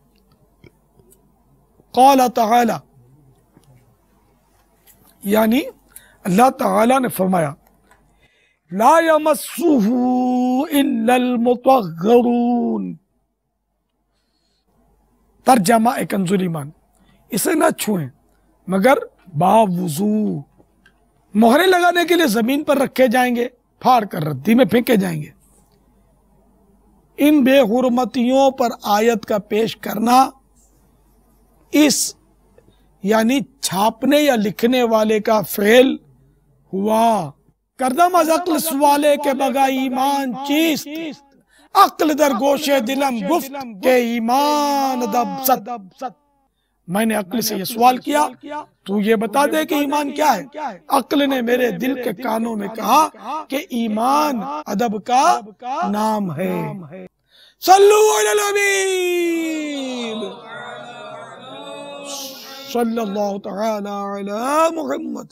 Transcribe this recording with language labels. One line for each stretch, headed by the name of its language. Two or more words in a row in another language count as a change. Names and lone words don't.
Arabic: قال تعالی
Urdu: یعنی اللہ تعالی نے فرمایا
Arabic: لا یمسہ الا المطہرون،
Urdu: ترجمہ کنز ایمان، اسے نہ چھوئیں مگر باوضو، مہرے لگانے کے لیے زمین پر رکھے جائیں گے، پھاڑ کر ردی میں پھینکے جائیں گے۔ ان بے حرمتیوں پر آیت کا پیش کرنا اس یعنی چھاپنے یا لکھنے والے کا فعل ہوا۔
Persian: کردم از عقل سوالے کے بغا ایمان چیست، عقل در گوش دلم گفت کہ ایمان ادب ست۔
Urdu: میں نے عقل سے یہ سوال کیا تو یہ بتا دے کہ ایمان کیا ہے۔ عقل نے میرے دل کے کانوں میں کہا کہ ایمان ادب کا نام ہے۔
Arabic: صلو علی الحبیب صلی اللہ تعالی علی محمد۔